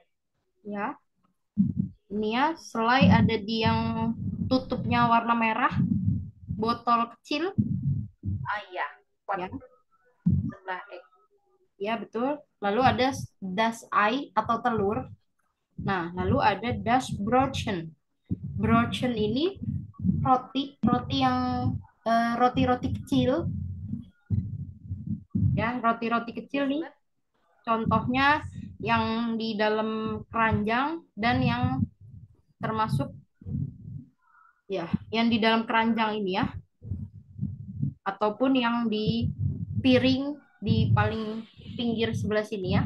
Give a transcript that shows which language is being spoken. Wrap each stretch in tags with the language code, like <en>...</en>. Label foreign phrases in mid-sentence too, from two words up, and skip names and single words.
<id>Ya, ini ya, selai ada di yang tutupnya warna merah, botol kecil. Ah iya, pot Ya, sebelah ya betul. Lalu ada</id> <de>das Ei</de> <id>atau telur. Nah, lalu ada</id> <de>das Brotchen.</de> <id>Brotchen ini roti yang roti-roti kecil. Ya, roti-roti kecil nih. Contohnya yang di dalam keranjang dan yang termasuk ya, yang di dalam keranjang ini ya, ataupun yang di piring di paling pinggir sebelah sini ya.</id>